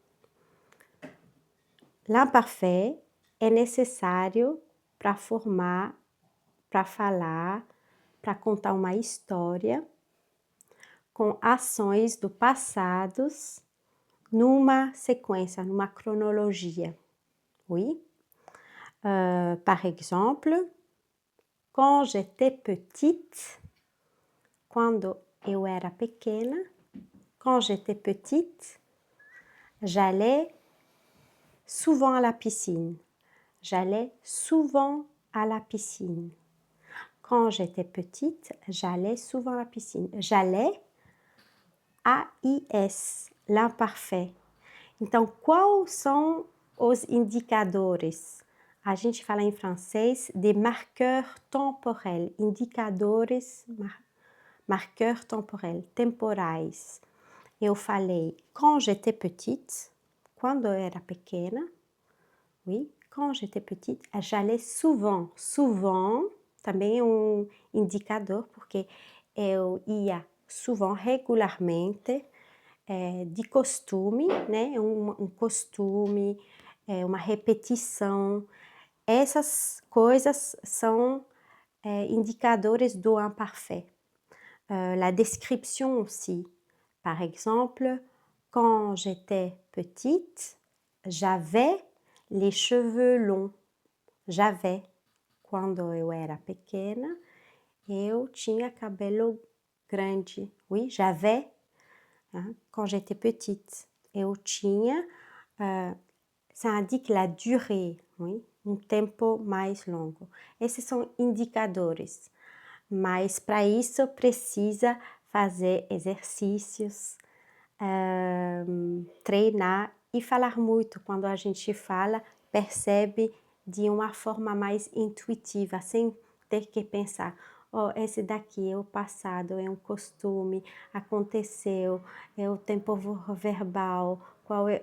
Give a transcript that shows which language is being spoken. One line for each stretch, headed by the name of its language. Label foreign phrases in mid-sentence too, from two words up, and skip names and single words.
Portuguese: L'imparfait é necessário para formar, para falar, para contar uma história com ações do passado numa sequência, numa cronologia.
French: Oui? Par exemple, quand j'étais petite,
Portuguese: quando eu era pequena,
French: quand j'étais petite, j'allais souvent à la piscine. J'allais souvent à la piscine. Quand j'étais petite, j'allais souvent à la piscine. J'allais, A-I-S, l'imparfait.
Portuguese: Então, quais são os indicadores. A gente fala em francês de
French: marqueur temporel,
Portuguese: indicadores,
French: marqueur temporel,
Portuguese: temporais. Eu falei
French: quand j'étais petite,
Portuguese: quando eu era pequena.
French: Oui, quand j'étais petite, j'allais souvent.
Portuguese: Souvent também é um indicador, porque eu ia souvent, regularmente, de costume, né? Um costume, uma repetição. Essas coisas são indicadores do imparfait.
French: La description aussi. Par exemple, quand j'étais petite, j'avais les cheveux longs. J'avais.
Portuguese: Quando eu era pequena, eu tinha cabelo grande.
French: Oui, j'avais. Hein, quand j'étais petite.
Portuguese: Eu tinha.
French: Ça indique la durée. Oui,
Portuguese: um tempo mais longo. Esses são indicadores. Mas para isso precisa fazer exercícios, treinar e falar muito. Quando a gente fala, percebe de uma forma mais intuitiva, sem ter que pensar, esse daqui é o passado, é um costume, aconteceu, é o tempo verbal, qual é...